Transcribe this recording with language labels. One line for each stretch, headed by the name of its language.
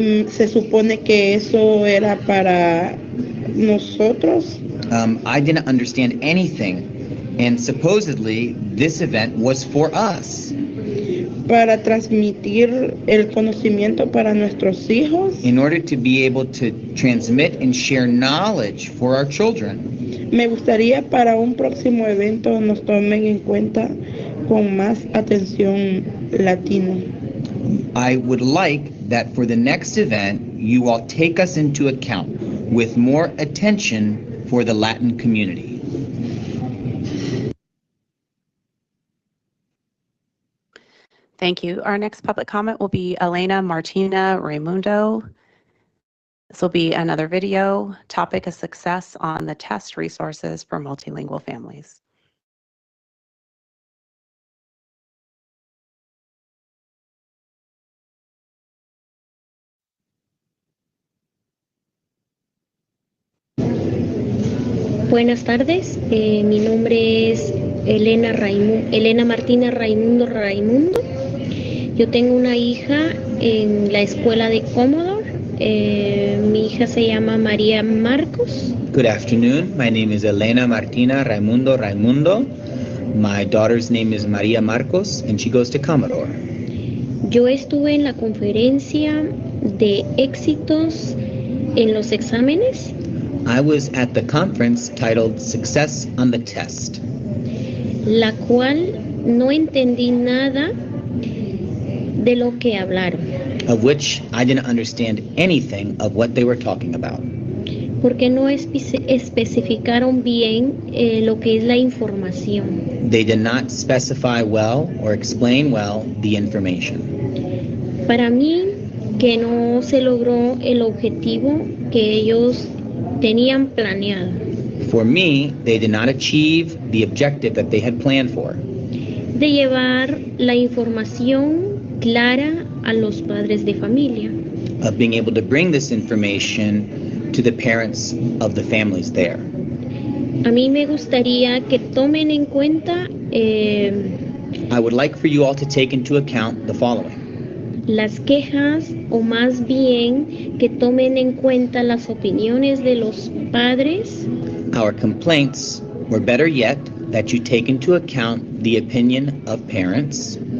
Spanish: Se supone que eso era para nosotros.
English: I didn't understand anything, and supposedly this event was for us.
Spanish: Para transmitir el conocimiento para nuestros hijos.
English: In order to be able to transmit and share knowledge for our children.
Spanish: Me gustaría para un próximo evento nos tomen en cuenta con más atención latino.
English: I would like that for the next event, you all take us into account with more attention for the Latin community. Thank you. Our next public comment will be Elena Martina Raimundo. This will be another video. Topic is success on the test resources for multilingual families.
Spanish: Buenas tardes, mi nombre es Elena Martina Raimundo. Yo tengo una hija en la escuela de Commodore. Mi hija se llama María Marcos.
English: Good afternoon. My name is Elena Martina Raimundo. My daughter's name is Maria Marcos, and she goes to Commodore.
Spanish: Yo estuve en la conferencia de éxitos en los exámenes.
English: I was at the conference titled Success on the Test,
Spanish: la cual no entendí nada de lo que hablaron.
English: Of which I didn't understand anything of what they were talking about.
Spanish: Porque no especificaron bien lo que es la información.
English: They did not specify well or explain well the information.
Spanish: Para mí, que no se logró el objetivo que ellos tenían planeado.
English: For me, they did not achieve the objective that they had planned for.
Spanish: De llevar la información clara a los padres de familia.
English: Of being able to bring this information to the parents of the families there.
Spanish: A mí me gustaría que tomen en cuenta
English: I would like for you all to take into account the following.
Spanish: Las quejas, o más bien que tomen en cuenta las opiniones de los padres.
English: Our complaints, or better yet, that you take into account the opinion of parents.